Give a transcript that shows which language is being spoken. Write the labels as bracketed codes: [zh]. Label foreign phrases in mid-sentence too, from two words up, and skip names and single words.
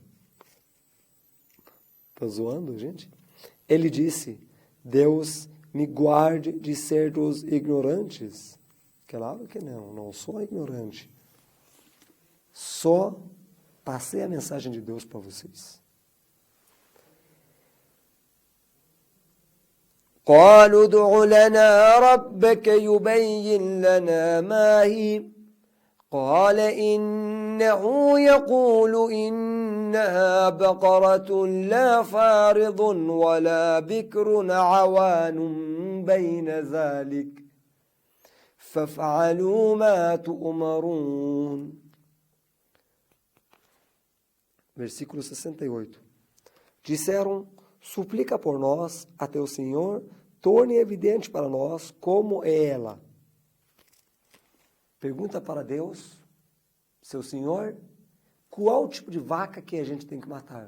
[pt] Está zoando, gente? Ele disse, Deus me guarde de ser dos ignorantes. Claro que não sou ignorante. Só passei a mensagem de Deus para vocês. [ar] قالوا ادع لنا ربك يبين لنا ما هي قال إنه يقول إنها بقرة لا فارض ولا بكر عوان بين ذلك فافعلوا ما تؤمرون. [pt] Versículo 68. Disseram, suplica por nós a teu Senhor, torne evidente para nós como é ela. Pergunta para Deus, seu Senhor, qual tipo de vaca que a gente tem que matar?